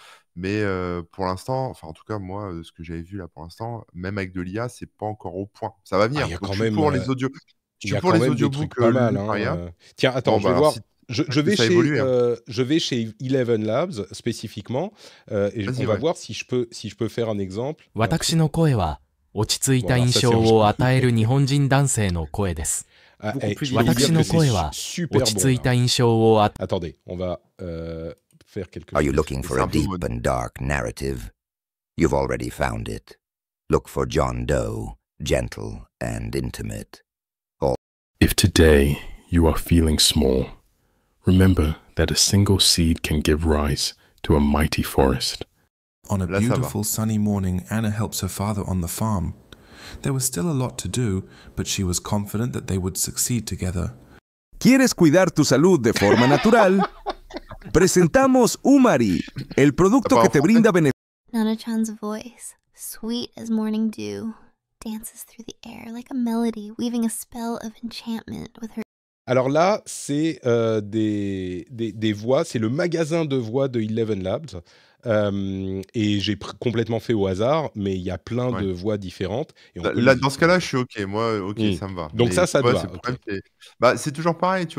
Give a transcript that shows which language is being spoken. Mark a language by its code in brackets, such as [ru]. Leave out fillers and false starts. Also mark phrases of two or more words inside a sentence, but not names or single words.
[fr] Mais pour l'instant, enfin, en tout cas, moi, ce que j'avais vu là pour l'instant, même avec de l'IA, c'est pas encore au point. Ça va Ah, venir. Donc, je suis pour les audios. Je il y suis a pour quand les même des trucs audiobooks pas mal. lus par Hein. IA. Tiens, attends, Bon, je bah vais alors, voir. si Je, tu je vais ça chez, évolue, hein. je vais chez Eleven Labs spécifiquement et on Vas-y, va ouais. voir si je peux faire un exemple. Alors, [ja] 私の声は落ち着いた [fr] voilà, [ja] 印 [fr] ça c'est [ja] 象 [fr] en [ja] を与え [fr] japonais. [ja] る日本人男性の声です。 [fr] Beaucoup plus je peux vous dire [ja] 私の [fr] que [ja] 声 [fr] c'est [ja] は [fr] super [ja] 落ち [fr] bon. [ja] 着いた印象を与 [fr] Attendez, on va faire quelque [en] Are you [fr] chose. [en] looking for a [fr] Example [en] deep [fr] mode. [en] and dark narrative? You've already found it. Look for John Doe, gentle and intimate. If today you are feeling small, remember that a single seed can give rise to a mighty forest. On a [fr] Là, ça va. [en] beautiful sunny morning, Anna helps her father on the farm. There was still a lot to do, but she was confident that they would succeed together. [es] ¿Quieres cuidar tu salud de forma natural? Presentamos Umari, el producto que te brinda beneficios. [en] Nana-chan's voice, sweet as morning dew, dances through the air like a melody, weaving a spell of enchantment with her. [fr] Alors là, c'est des voix, c'est le magasin de voix de Eleven Labs. Et j'ai complètement fait au hasard, mais il y a plein de voix différentes. Et on peut Là, les dans ce cas-là, je suis OK. Moi, OK, Mm. ça me va. Donc Mais ça tu te vois, va, c'est le ok. problème, c'est toujours pareil, tu vois.